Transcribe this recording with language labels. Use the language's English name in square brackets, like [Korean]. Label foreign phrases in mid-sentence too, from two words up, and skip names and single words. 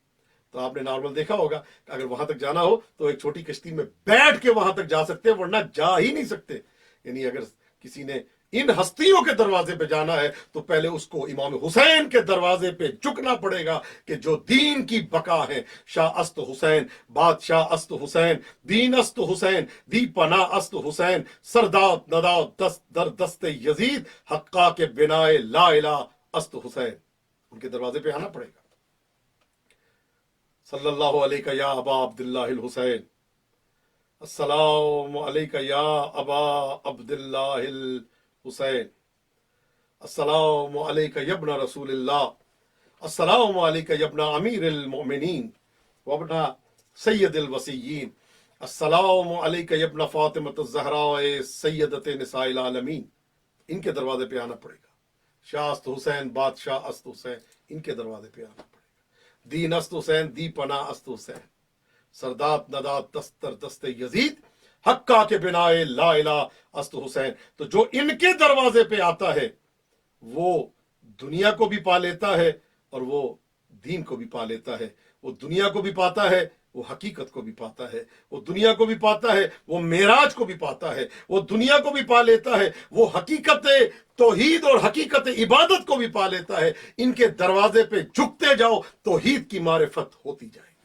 [Urdu] تو آپ نے نارمل دیکھا ہوگا کہ اگر وہاں تک جانا ہو تو ایک چھوٹی کشتی میں بیٹھ کے وہاں تک جا سکتے ہیں، ورنہ جا ہی نہیں سکتے. یعنی اگر کسی نے ان ہستیوں کے دروازے پہ جانا ہے تو پہلے اس کو امام حسین کے دروازے پہ جھکنا پڑے گا کہ جو دین کی بقا ہے. [Persian] شاہ است حسین، بادشاہ است حسین، دین است حسین، دی پناہ است حسین، سرداد نداد دست در دست یزید، حقا کے بنائے لا الہ است حسین. [Urdu] ان کے دروازے پہ آنا پڑے گا. [Arabic] صلی اللہ علیہ یا ابا عبداللہ الحسین، السلام علیکہ یا ابا عبداللہ الحسین، السلام علیکہ یا ابن رسول اللہ، السلام علیکہ یا ابن امیر المؤمنین وابن سید الوصیین، السلام علیکہ یا ابن فاطمۃ الزہراء سیدۃ نساء العالمین. [Urdu] ان کے دروازے پہ آنا پڑے گا. [Persian] شاہ است حسین، بادشاہ است حسین، [Urdu] ان کے دروازے پہ آنا پڑے گا. [Persian] دین است حسین، دی پناہ است حسین، سرداد نداد دستر دست یزید، حقا کے بنائے لا الہ است حسین. [Urdu] تو جو ان کے دروازے پہ آتا ہے وہ دنیا کو بھی پا لیتا ہے اور وہ دین کو بھی پا لیتا ہے، وہ دنیا کو بھی پاتا ہے، وہ حقیقت کو بھی پاتا ہے، وہ دنیا کو بھی پاتا ہے، وہ معراج کو بھی پاتا ہے، وہ دنیا کو بھی پا لیتا ہے، وہ حقیقت توحید اور حقیقت عبادت کو بھی پا لیتا ہے. ان کے دروازے پہ جھکتے جاؤ، توحید کی معرفت ہوتی جائے گی.